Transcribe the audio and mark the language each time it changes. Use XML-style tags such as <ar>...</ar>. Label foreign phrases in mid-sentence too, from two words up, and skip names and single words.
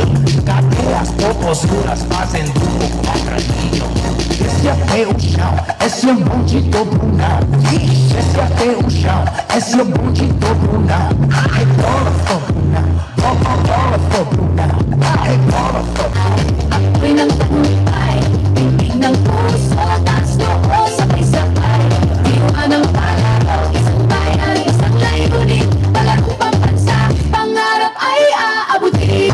<pt>Cadê as fofuras fazendo o quadradinho? Esse até o chão, esse é um bonde do Brunão. Esse até o chão, esse é um bonde do Brunão. Ai, bola, for Brunão. Bola, for Brunão. Ai, bola, for Brunão.</pt> <tl>Ako'y nang tagumpay, tingin ng puso, taas noo, sabay-sabay. Diwa ng palaro, isang bayan, isang layunin. Palaro pambansa, pangarap ay aabutin.</tl>